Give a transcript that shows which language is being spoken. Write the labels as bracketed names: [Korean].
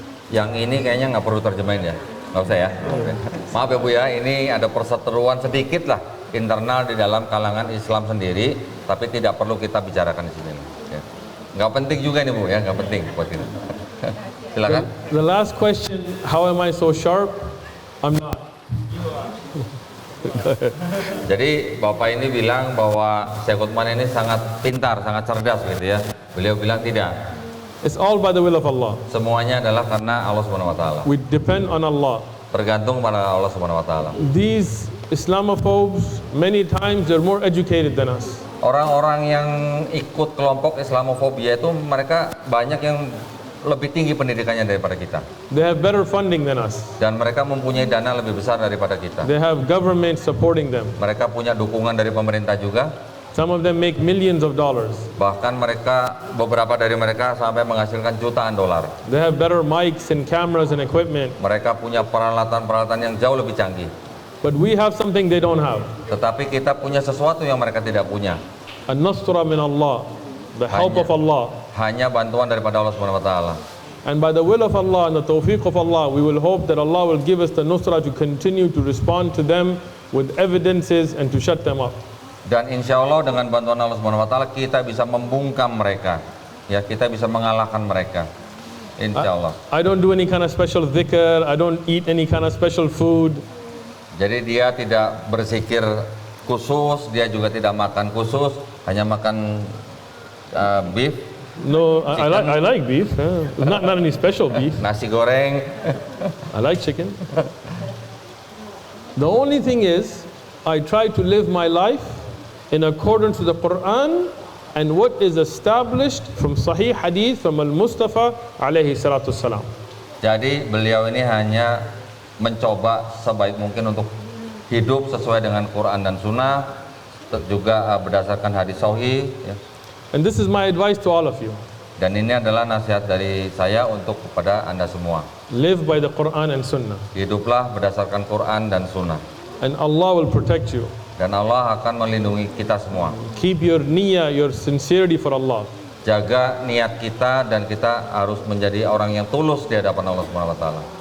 [Indonesian] Yang ini kayaknya nggak perlu terjemahin ya. Nggak usah ya. Oke. Maaf ya Bu ya, ini ada perseteruan sedikit lah internal di dalam kalangan Islam sendiri, tapi tidak perlu kita bicarakan di sini. Ya. Nggak penting juga nih Bu ya, nggak penting buat kita. Silakan. [English] The last question, how am I so sharp? I'm not. [Indonesian] Jadi Bapak ini bilang bahwa Syekh Utsman ini sangat pintar, sangat cerdas gitu ya. Beliau bilang tidak. [English] It's all by the will of Allah. [Indonesian] Semuanya adalah karena Allah Subhanahu wa taala. [English] We depend on Allah. [Indonesian] Tergantung pada Allah Subhanahu wa taala. [English] These Islamophobes, many times they're more educated than us. [Indonesian] Orang-orang yang ikut kelompok Islamofobia itu mereka banyak yang lebih tinggi pendidikannya daripada kita. [English] They have better funding than us. [Indonesian] Dan mereka mempunyai dana lebih besar daripada kita. [English] They have government supporting them. [Indonesian] Mereka punya dukungan dari pemerintah juga. [English] Some of them make millions of dollars. [Indonesian] Bahkan beberapa dari mereka sampai menghasilkan jutaan dolar. [English] They have better mics and cameras and equipment. [Indonesian] Mereka punya peralatan-peralatan yang jauh lebih canggih. [English] But we have something they don't have. [Indonesian] Tetapi kita punya sesuatu yang mereka tidak punya. [Arabic] An-Nasra min Allah. [English] The help of Allah. [Indonesian] Hanya bantuan daripada Allah Subhanahu wa taala. [English] And by the will of Allah and the tawfiq of Allah, we will hope that Allah will give us the nusra to continue to respond to them with evidences and to shut them up. [Indonesian] Dan insya Allah dengan bantuan Allah Subhanahu wa taala kita bisa membungkam mereka. Ya, kita bisa mengalahkan mereka. Insya Allah. [English] I don't do any kind of special dhikr, I don't eat any kind of special food. [Indonesian] Jadi dia tidak berzikir khusus, dia juga tidak makan khusus, hanya makan beef. [English] No, I like beef. Not any special beef. [Indonesian] Nasi goreng. [English] I like chicken. The only thing is, I try to live my life in accordance with the Quran and what is established from Sahih Hadith from Al-Mustafa alayhi salatu salam. [Indonesian] Jadi beliau ini hanya mencoba sebaik mungkin untuk hidup sesuai dengan Quran dan Sunnah, juga berdasarkan hadis sahih. Ya. [English] And this is my advice to all of you. [Indonesian] Dan ini adalah nasihat dari saya untuk kepada Anda semua. [English] Live by the Quran and Sunnah. [Indonesian] Hiduplah berdasarkan Quran dan Sunnah. [English] And Allah will protect you. [Indonesian] Dan Allah akan melindungi kita semua. [English] Keep your niyyah, your sincerity for Allah. [Indonesian] Jaga niat kita dan kita harus menjadi orang yang tulus di hadapan Allah Subhanahu wa taala.